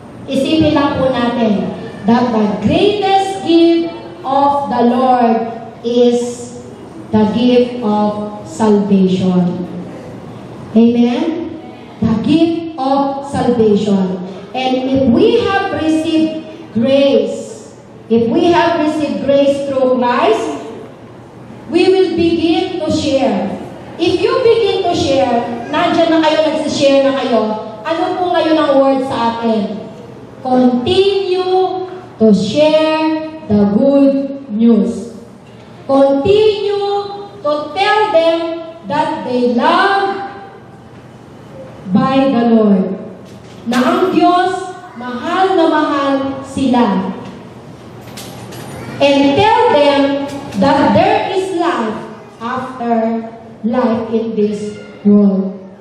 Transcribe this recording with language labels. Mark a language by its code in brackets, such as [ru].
[tl] Isipin lang po natin [en] that the greatest gift of the Lord is the gift of salvation. Amen? The gift of salvation. And if we have received grace, if we have received grace through Christ, we will begin to share. If you begin to share, [tl] nandiyan na kayo, nagsishare na kayo, ano po ngayon ang word sa atin? [en] Continue to share the good news. Continue to tell them that they love by the Lord. [tl] Na ang Diyos, mahal na mahal sila. [en] And tell them that there is life after life in this world.